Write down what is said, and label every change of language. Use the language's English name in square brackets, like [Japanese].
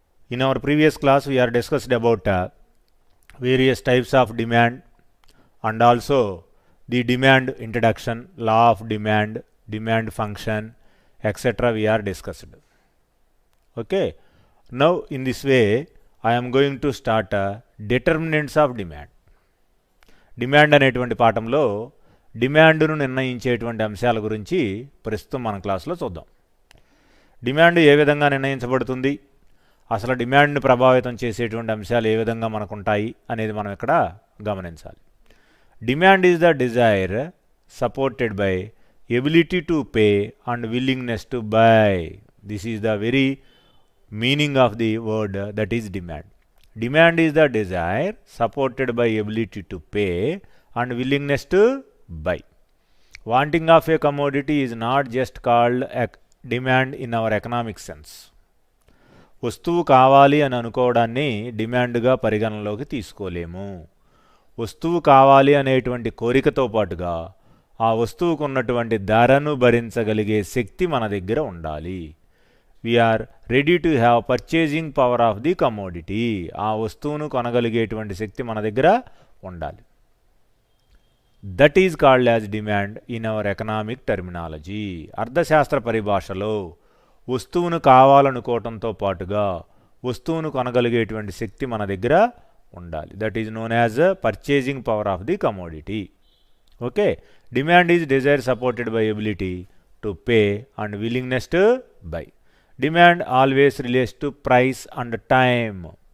[English] In our previous class, we are discussed about various types of demand and also the demand introduction, law of demand, demand function, etc. we are discussed. Okay. Now, in this way, I am going to start determinants of demand. [Telugu] Demand అనేటువంటి పాఠంలో డిమాండ్ను నిర్ణయించేటువంటి అంశాల గురించి ప్రస్తుతం మన క్లాస్లో చూద్దాం. Demand ఏ విధంగా నిర్ణయించబడుతుంది, అసలు డిమాండ్ను ప్రభావితం చేసేటువంటి అంశాలు ఏ విధంగా మనకు ఉంటాయి అనేది మనం ఇక్కడ గమనించాలి. [English] Demand is the desire supported by ability to pay and willingness to buy. This is the very meaning of the word that is demand. Demand is the desire supported by ability to pay and willingness to buy. Wanting of a commodity is not just called demand in our economic sense. [Telugu] వస్తువు కావాలి అని అనుకోవడాన్ని డిమాండ్గా పరిగణనలోకి తీసుకోలేము. వస్తువు కావాలి అనేటువంటి కోరికతో పాటుగా ఆ వస్తువుకు ఉన్నటువంటి ధరను భరించగలిగే శక్తి మన దగ్గర ఉండాలి. [English] We are ready to have purchasing power of the commodity. [Telugu] ఆ వస్తువును కొనగలిగేటువంటి శక్తి మన దగ్గర ఉండాలి. [English] That is called as demand in our economic terminology. [Telugu] అర్థశాస్త్ర పరిభాషలో వస్తువును కావాలనుకోవటంతో పాటుగా వస్తువును కొనగలిగేటువంటి శక్తి మన దగ్గర ఉండాలి. [English] That is known as purchasing power of the commodity. Okay. Demand is desire supported by ability to pay and willingness to buy. Demand always relates to price and time.